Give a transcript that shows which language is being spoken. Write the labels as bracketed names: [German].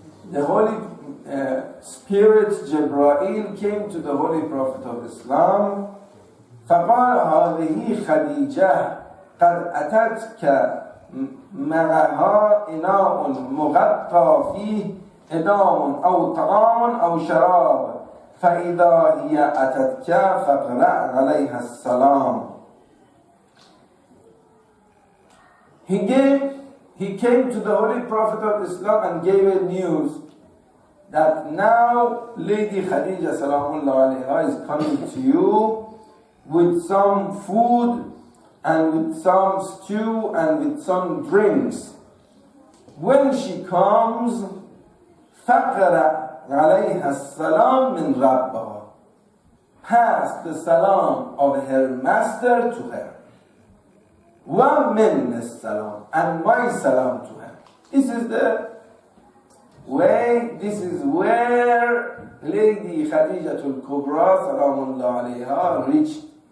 [English] The Holy Spirit Jibreel came to the Holy Prophet of Islam. [Arabic] فقال هذه خديجة قد أتتك معها إناء مغطى فيه إدام أو طعام أو شراب فإذا هي أتتك فاقرأ عليها السلام. [English] He came to the Holy Prophet of Islam and gave a news that now Lady Khaydijah Salamullah Alayha is coming to you with some food and with some stew and with some drinks. When she comes, [Arabic] فَقْرَأْ عَلَيْهَا السَّلَامِ مِنْ رَبَّهَا. [English] Pass the salam of her master to her. [Arabic] وَمِنْ السَّلَامِ, [English] and my salam to her. This is the way, this is where Lady Khaydijah al-Kubra Salamullah Alayha reached.